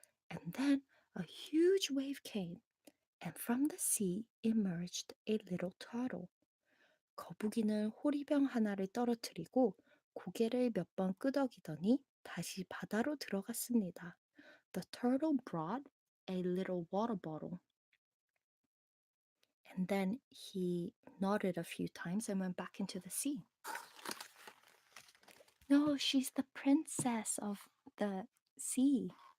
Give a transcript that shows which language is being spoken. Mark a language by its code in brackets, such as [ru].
[en] And then a huge wave came, and from the sea emerged a little turtle. [ko] 거북이는 호리병 하나를 떨어뜨리고 고개를 몇 번 끄덕이더니 다시 바다로 들어갔습니다. [en] The turtle brought a little water bottle. And then he nodded a few times and went back into the sea. No, she's the princess of the sea.